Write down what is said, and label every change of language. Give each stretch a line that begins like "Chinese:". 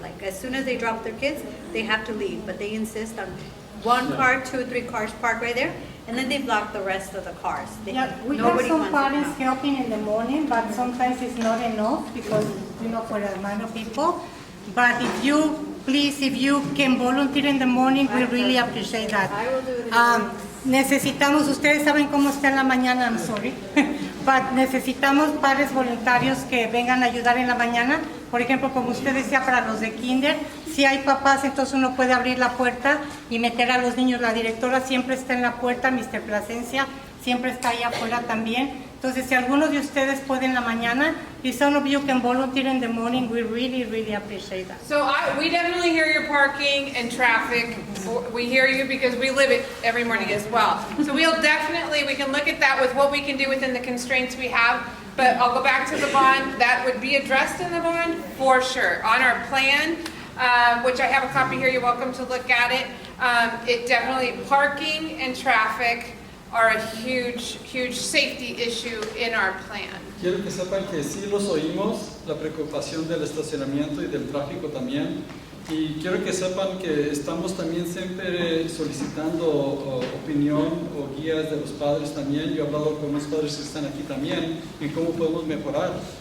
English: Like as soon as they drop their kids, they have to leave, but they insist on one car, 2 or 3 cars parked right there, and then they block the rest of the cars. Yeah, we have Nobody wants to parents come. helping in the morning, but sometimes it's not enough because, for the amount of people. But if you can volunteer in the morning, we really appreciate that. I will do it in the morning.
Spanish: Necesitamos, ustedes saben cómo está en la mañana,
English: I'm sorry, but
Spanish: necesitamos padres voluntarios que vengan a ayudar en la mañana. Por ejemplo, como usted decía, para los de kinder, si hay papás, entonces uno puede abrir la puerta y meter a los niños. La directora siempre está en la puerta, Mr. Placencia, siempre está ahí afuera también. Entonces, si algunos de ustedes pueden en la mañana,
English: if some of you can volunteer in the morning, we really, really appreciate that. So we definitely hear your parking and traffic. We hear you because we live it every morning as well. So we can look at that with what we can do within the constraints we have. But I'll go back to the bond. That would be addressed in the bond for sure. On our plan, which I have a copy here, you're welcome to look at it. It definitely, parking and traffic are a huge safety issue in our plan.
Spanish: Quiero que sepan que sí los oímos, la preocupación del estacionamiento y del tráfico también. Y quiero que sepan que estamos también siempre solicitando opinión o guías de los padres también. Yo he hablado con los padres que están aquí también en cómo podemos mejorar.